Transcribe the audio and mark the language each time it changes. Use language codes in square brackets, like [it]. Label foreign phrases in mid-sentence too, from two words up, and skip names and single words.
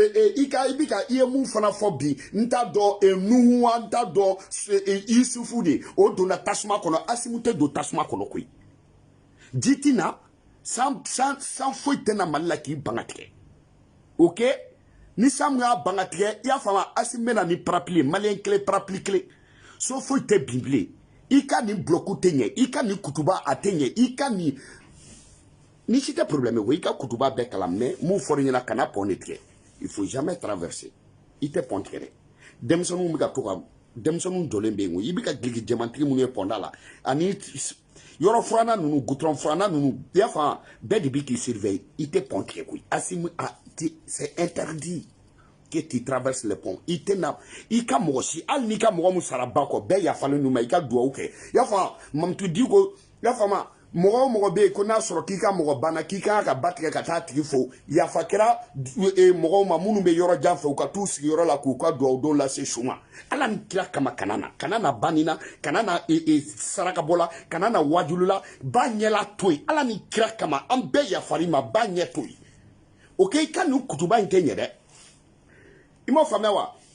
[bm] i ye mun fana fɔ bi n t'a dɔn nuhu wa n t'a dɔn isufu de o donna tasuma kɔnɔ asimu tɛ don tasuma kɔnɔ koyi ji ti na san foyi tɛ na mali la k'i banga tigɛ ok ni samu y'a banga tigɛ i y'a faamu Asimu bɛna ni parapluie maliyɛn kelen parapluie kelen so foyi tɛ bin bilen i ka nin bloku tɛ ɲɛ i ka nin kutuba a tɛ ɲɛ i ka nin ni si tɛ problème ye i ka kutuba bɛɛ kalan mais mun fɔra i ɲɛna kana pɔn de tigɛ [fr] il faut jamais traverser [bm] i tɛ pɔn tigɛ dɛ denmisɛnninw bɛ ka to ka denmisɛnninw jɔlen bɛ yen i bɛ ka giligi jɛmantigi minnu ye pɔnda la ani yɔrɔ furanna ninnu goudron furanna ninnu i y'a faamu bɛɛ de bɛ k'i surveiller i tɛ pɔn tigɛ koyi Asimu [fr] c'est interdit que tu traverses le pont [bm] i ka mɔgɔ si hali n'i ka mɔgɔ mun sara ba kɔ bɛɛ yafalen n'u ma i ka duwawu kɛ i y'a faamu Mamutu Diko i y'a faamu mɔgɔ o mɔgɔ bɛ yen ko n'a sɔrɔ k'i ka mɔgɔ banna k'i kan ka ba tigɛ ka taa tigi fo yafa kɛra mɔgɔw ma minnu bɛ yɔrɔ jan fɛ u ka t'u sigiyɔrɔ la k'u ka duwawu don lase su ma ala ni kira kama kana na ba nin na kana na sarakabɔ la kana na wajulu la ba ɲɛla to yen ala ni kira kama an bɛɛ yafari ma ba ɲɛ to yen ok i ka nin kutuba in tɛ ɲɛ dɛ i m'a faamuya wa